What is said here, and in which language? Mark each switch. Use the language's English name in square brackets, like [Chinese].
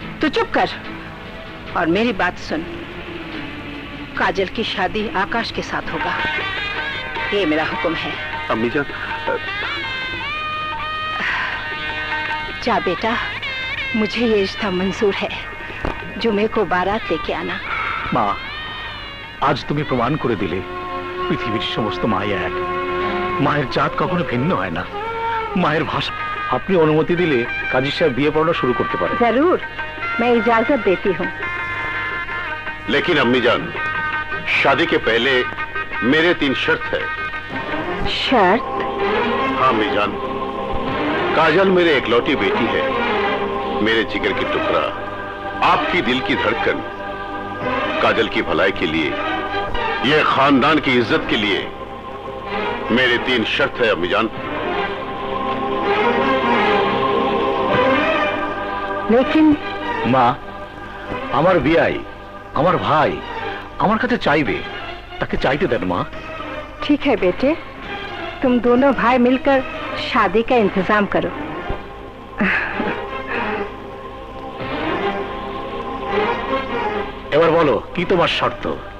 [Hindi] तो चुप कर और मेरी बात सुन। काजल की शादी आकाश के साथ होगा, ये मेरा हुक्म है। अम्मी जान, जा बेटा, मुझे ये रिश्ता मंजूर है। जुमे को बारात लेके आना। [Bangla] মা, আজ তুমি প্রমাণ করে দিলে পৃথিবীর সমস্ত মাই এক। মায়ের জাত কখনো ভিন্ন হয় না। মায়ের ভাষা। আপনি অনুমতি দিলে কাজী সাহেব বিয়ে পড়ানো শুরু করতে পারে। [Hindi] जरूर, मैं इजाजत देती हूँ। लेकिन अम्मी जान, शादी के पहले मेरे 3 शर्त है। शर्त? हाँ अम्मी जान, काजल मेरे एकलौती बेटी है, मेरे जिगर की टुकड़ा, आपकी दिल की धड़कन। काजल की भलाई के लिए, ये खानदान की इज्जत के लिए मेरे 3 शर्त है अम्मी जान। लेकिन [Bangla] মা, আমার বিয়াই, আমার ভাই আমার কাছে চাইবে, তাকে চাইতে দেন মা। [Hindi] ठीक है बेटे, तुम दोनों भाई मिलकर शादी का इंतजाम करो। [Bangla] এবার বলো কি তোমার শর্ত?